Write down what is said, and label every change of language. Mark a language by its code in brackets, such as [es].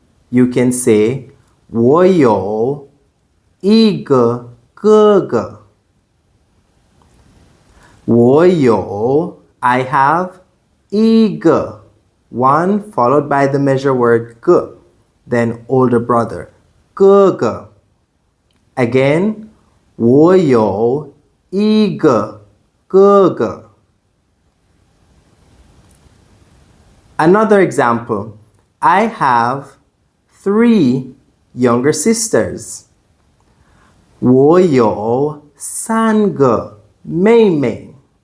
[en] You can say [zh] 我有一个哥哥. 我有 [en] I have [zh] 一个 [en] one followed by the measure word 个 then older brother 哥哥. Again [zh] 我有一个哥哥. [en] Another example, I have 3 younger sisters. [zh] 我有3个妹妹.